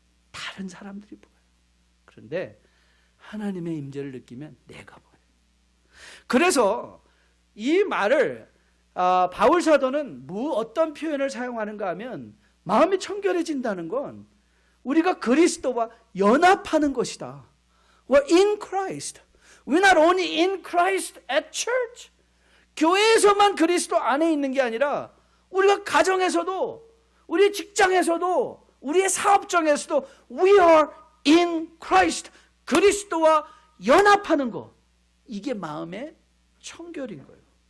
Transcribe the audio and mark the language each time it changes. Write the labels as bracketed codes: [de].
[ko] 다른 사람들이 보여요. 그런데 하나님의 임재를 느끼면 내가 보여요. 그래서 이 말을 바울 사도는 어떤 표현을 사용하는가 하면 마음이 청결해진다는 건 우리가 그리스도와 연합하는 것이다. [en] We're in Christ. We're not only in Christ at church. [ko] 교회에서만 그리스도 안에 있는 게 아니라 우리가 가정에서도 우리 직장에서도 우리의 사업장에서도 [en] We are in Christ. [ko] 그리스도와 연합하는 것. 이게 마음의 청결인 거예요.